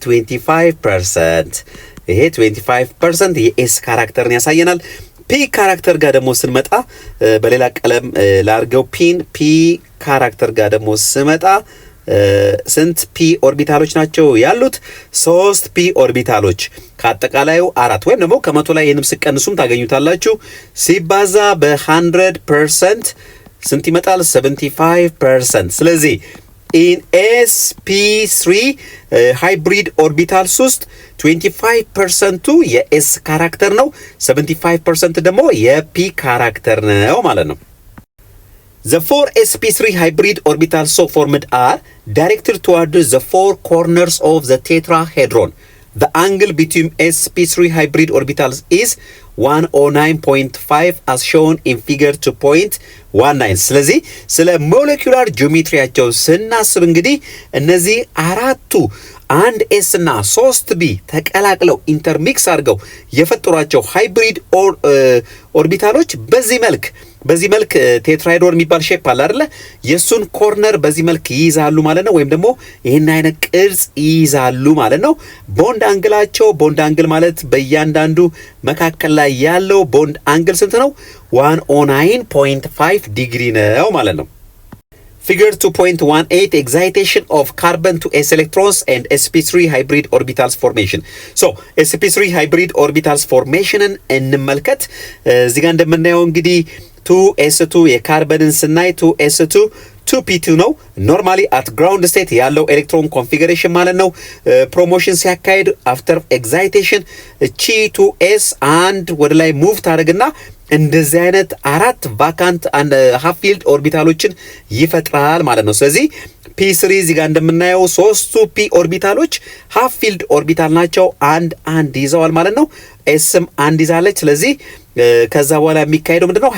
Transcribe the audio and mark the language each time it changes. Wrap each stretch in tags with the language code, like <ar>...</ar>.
<am>25%። ይሄ 25% የኤስ ካራክተርን ያሳየናል። ፒ ካራክተር ጋር ደግሞ ስንመጣ በሌላ ቀለም ላርገው ፒ ካራክተር ጋር ደግሞ ስመጣ ስንት ፒ ኦርቢታሎች ናቸው ያሉት? 3 ፒ ኦርቢታሎች ከአጠቃላዩ 4 ወይም ደግሞ ከመቶ ላይ ይህንም ስቀንሱም ታገኙታላችሁ ሲባዛ በ100% ስንት ይመጣል? 75%። ስለዚህ in sp3 ሃይብሪድ ኦርቢታልስ ውስጥ 25%ቱ የኤስ ካራክተር ነው፣ 75% ደግሞ የፒ ካራክተር ነው ማለት ነው።</am> <en>The 4 sp3 hybrid orbitals so formed are directed toward the 4 corners of the tetrahedron. The angle between sp3 hybrid orbitals is 109.5 as shown in figure 2.19.</en> <am>ስለዚህ ስለ ሞለኪውላር ጂኦሜትሪያቸው ስናስብ እንግዲህ እነዚህ አራቱ አንድ ኤስ እና 3 ቢ ተቀላቅለው ኢንተርሚክስ አድርገው የፈጠሯቸው ሃይብሪድ ኦርቢታሎች በዚህ መልክ ቴትራሄድሮን የሚባል ሼፕ አለ አይደለ? የሱን ኮርነር በዚህ መልክ ይይዛሉ ማለት ነው። ወይም ደግሞ ይህን አይነት ቅርጽ ይይዛሉ ማለት ነው። ቦንድ አንግል ማለት በእያንዳንዱ መካከል ላይ ያለው ቦንድ አንግል ስንት ነው? 109.5 ዲግሪ ነው ማለት ነው።</am> <en>Figure 2.18 excitation of carbon to s electrons and sp3 hybrid orbitals formation. So sp3 hybrid orbitals formationን</en> <am>እንመልከት። እዚህ ጋር እንደምናየው እንግዲህ 2s2 የካርበንን ስናይ 2s2 2p2 ነው። ኖርማሊ አት ግራውንድ ስቴት ያለው ኤሌክትሮን ኮንፊግሬሽን ማለት ነው። ፕሮሞሽን ሲያካሄድ አፍተር ኤግዛይቴሽን እቺ 2s አንድ ወደ ላይ ሙቭ ታደርግና እንደዚህ አይነት አራት ቫካንት ሃፍ ፊልድ ኦርቢታሎችን ይፈጥራል ማለት ነው። ስለዚህ ፒ3 እዚህ ጋር እንደምናየው ሶስቱ ፒ ኦርቢታሎች ሃፍ ፊልድ ኦርቢታል ናቸው። አንድ ይዘዋል ማለት ነው። ኤስም አንድ ይዛለች። ስለዚህ ከዛ በኋላ የሚካሄደው ምንድነው?</am>